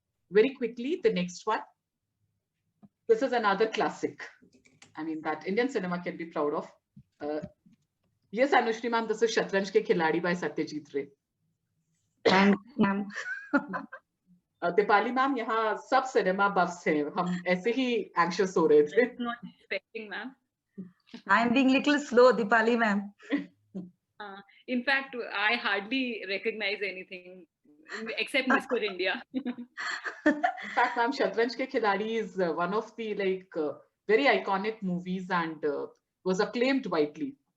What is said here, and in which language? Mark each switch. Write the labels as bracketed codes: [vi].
[en] Very quickly, the next one. This is another classic. I mean, that Indian cinema can be proud of. Yes, Anushri ma'am, this is Shatranj Ke Khiladi by Satyajit Ray. Thank you, ma'am. [hi] Dipali ma'am, यहाँ सब cinema buffs हैं. हम ऐसे ही anxious हो रहे थे. [en] Not expecting, ma'am. I'm being little slow, Dipali ma'am. In fact, I hardly recognize anything except Mr. India. In fact, ma'am, Shatranj Ke Khiladi is one of the very iconic movies and was acclaimed widely.